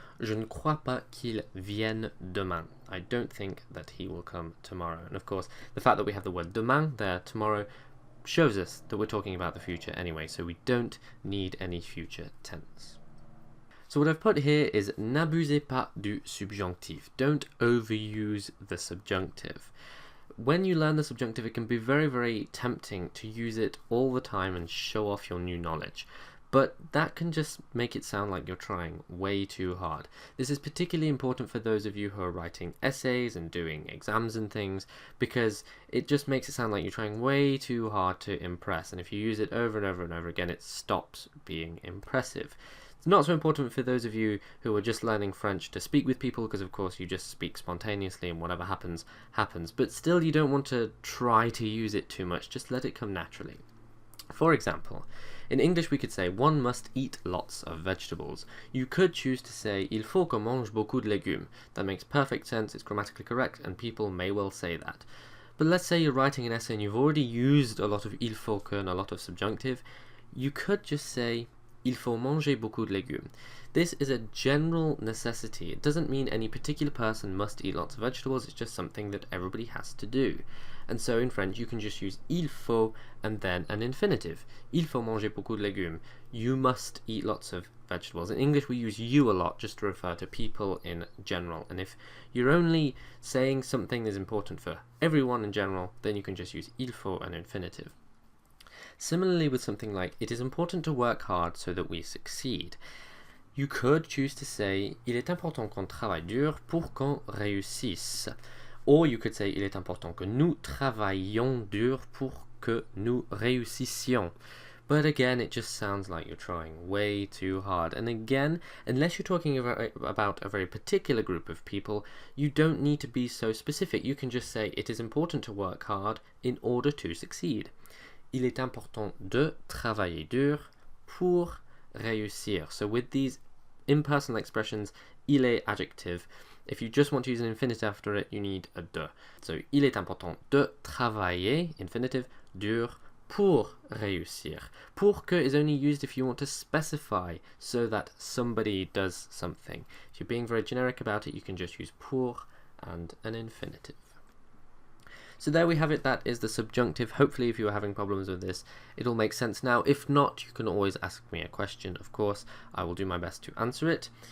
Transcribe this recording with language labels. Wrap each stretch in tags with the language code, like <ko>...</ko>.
<fr>Je ne crois pas qu'il vienne demain.</fr> <en>I don't think that he will come tomorrow. And of course, the fact that we have the word demain there, tomorrow, shows us that we're talking about the future anyway, so we don't need any future tense. So what I've put here is</en> <fr>n'abusez pas du subjonctif.</fr> <en>Don't overuse the subjunctive. When you learn the subjunctive, it can be very, very tempting to use it all the time and show off your new knowledge. But that can just make it sound like you're trying way too hard. This is particularly important for those of you who are writing essays and doing exams and things, because it just makes it sound like you're trying way too hard to impress. And if you use it over and over and over again, it stops being impressive. It's not so important for those of you who are just learning French to speak with people, because of course you just speak spontaneously and whatever happens, happens. But still, you don't want to try to use it too much, just let it come naturally. For example, in English we could say one must eat lots of vegetables. You could choose to say</en> <fr>il faut qu'on mange beaucoup de légumes.</fr> <en>That makes perfect sense, it's grammatically correct, and people may well say that. But let's say you're writing an essay and you've already used a lot of</en> <fr>il faut que</fr> <en>and a lot of subjunctive. You could just say</en> <fr>il faut manger beaucoup de légumes.</fr> <en>This is a general necessity. It doesn't mean any particular person must eat lots of vegetables, it's just something that everybody has to do. And so in French you can just use il faut and then an infinitive.</en> <fr>Il faut manger beaucoup de légumes.</fr> <en>You must eat lots of vegetables. In English we use you a lot just to refer to people in general. And if you're only saying something that's important for everyone in general, then you can just use il faut an infinitive. Similarly with something like, it is important to work hard so that we succeed. You could choose to say,</en> <fr>il est important qu'on travaille dur pour qu'on réussisse.</fr> <en>Or you could say,</en> <fr>il est important que nous travaillions dur pour que nous réussissions.</fr> <en>But again, it just sounds like you're trying way too hard. And again, unless you're talking about a very particular group of people, you don't need to be so specific. You can just say, it is important to work hard in order to succeed.</en> <fr>Il est important de travailler dur pour réussir.</fr> <en>So with these impersonal expressions, il est adjective. If you just want to use an infinitive after it, you need a de.</en> <fr>So il est important de travailler, infinitive, dur, pour réussir.</fr> <en>Pour que is only used if you want to specify so that somebody does something. If you're being very generic about it, you can just use pour and an infinitive. So there we have it, that is the subjunctive. Hopefully if you are having problems with this, it'll make sense now. If not, you can always ask me a question, of course. I will do my best to answer it.</en>